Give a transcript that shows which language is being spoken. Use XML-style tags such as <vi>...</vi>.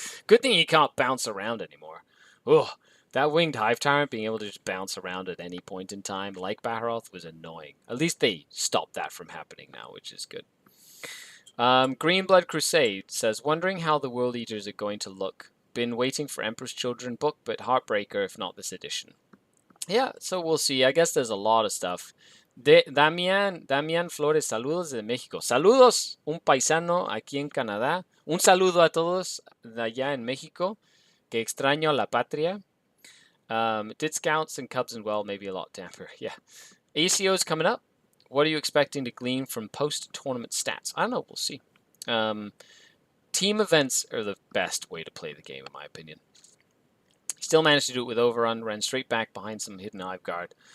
<en>Good thing he can't bounce around anymore. Ugh, that Winged Hive Tyrant being able to just bounce around at any point in time, like Baharoth, was annoying. At least they stopped that from happening now, which is good. Green Blood Crusade says, wondering how the World Eaters are going to look. Been waiting for Emperor's Children book, but heartbreaker if not this edition. Yeah, so we'll see. I guess there's a lot of stuff</en> <es>Damián Flores, saludos de México. Saludos, un paisano aquí en Canadá. Un saludo a todos de allá en México, que extraño a la patria.</es> <en>Did Scouts and Cubs and well, maybe a lot damper. Yeah. ACO's coming up. What are you expecting to glean from post-tournament stats? I don't know. We'll see. Team events are the best way to play the game, in my opinion. Still managed to do it with overrun, ran straight back behind some hidden hive guard.</en>